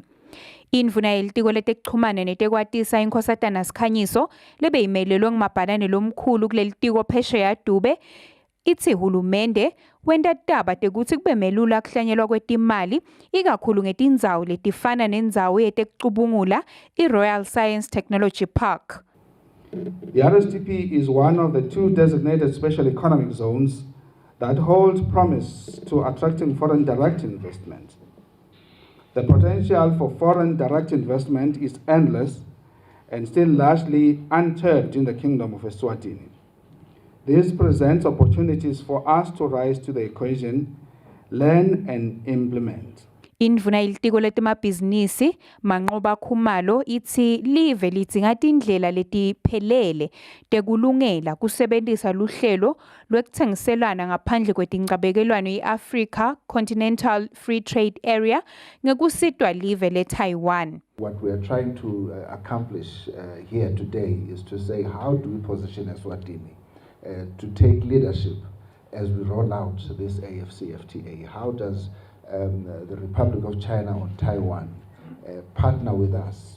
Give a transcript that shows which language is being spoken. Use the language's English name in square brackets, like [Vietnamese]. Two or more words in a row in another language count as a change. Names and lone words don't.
[Swati] Indvuna yelitiko letekuchumana netekwatisa inkosatana Sikhanyiso lebeyimelelwe ngumabhalane lomkhulu kulelitiko phesheya Dube ithi hulumende wenta taba tekuthi kube melula kuhlanyelwa kwetimali ikakhulu ngetindzawo letifana nendzawo yetekucubungula i-Royal Science Technology Park. [English] The RSTP is one of the two designated special economic zones that hold promise to attracting foreign direct investment. The potential for foreign direct investment is endless and still largely untapped in the Kingdom of Eswatini. This presents opportunities for us to rise to the occasion, learn and implement. [Swati] Indvuna yelitiko letemabhizinisi Manqoba Khumalo ithi live lidzinga tindlela letiphelele tekulungela kusebentisa luhlelo lwekutsengiselana ngaphandle kwetincabekelwano i-Africa Continental Free Trade Area ngekusitwa live leTaiwan. [English] What we are trying to accomplish here today is to say how do we position Eswatini to take leadership as we roll out this AFCFTA. How does the Republic of China or Taiwan partner with us?